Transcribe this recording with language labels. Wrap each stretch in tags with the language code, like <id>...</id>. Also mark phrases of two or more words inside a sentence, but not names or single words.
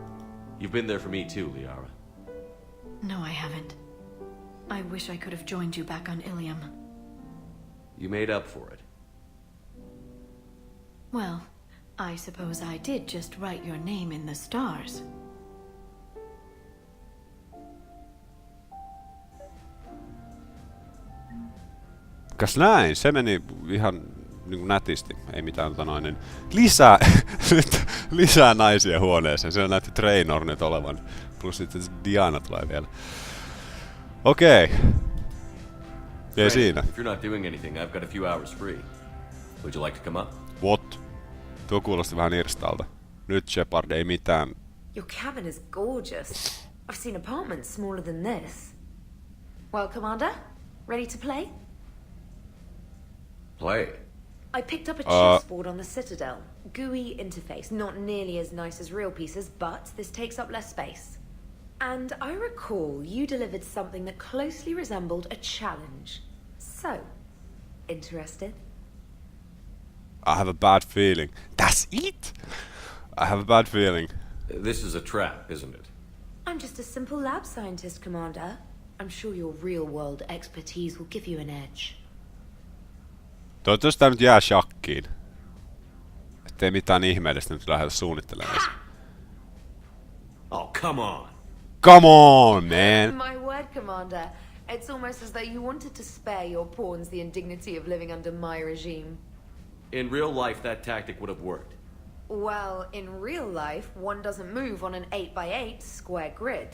<en>You've been there for me too, Liara. No, I haven't. I wish I could have joined you back on Ilium. You made up for it. Well, I suppose I did just write your name in the stars.</en> <fi>Kas näin, se meni ihan niin kuin nätisti, ei mitään lisää naisia huoneeseen, se näytti Trainor nyt olevan, plus sitten Diana tulee vielä. Okei. Ei siinä.</fi> <en>If you're not doing anything, I've got a few hours free. Would you like to come up? What?</en> <fi>Tuo kuulosti vähän irstalta. Nyt Shepard ei mitään.</fi> <en>Your cabin is gorgeous. I've seen apartments smaller than this. Well, Commander, ready to play? Play. I picked up a chessboard on the Citadel. GUI interface, not nearly as nice as real pieces, but this takes up less space. And I recall you delivered something that closely resembled a challenge. So, interested? I have a bad feeling. That's it? I have a bad feeling. This is a trap, isn't it? I'm just a simple lab scientist, Commander. I'm sure your real-world expertise will give you an edge.</en> <fi>Toivottavasti tää nyt jää shakkiin. Ettei mitään ihmeellistä nyt lähdetä suunnittelemaan.</fi> <en>Oh, come on! Come on, man! My word, Commander. It's almost as though you wanted to spare your pawns the indignity of living under my regime. In real life, that tactic would have worked. Well, in real life, one doesn't move on an 8x8 square grid.</en>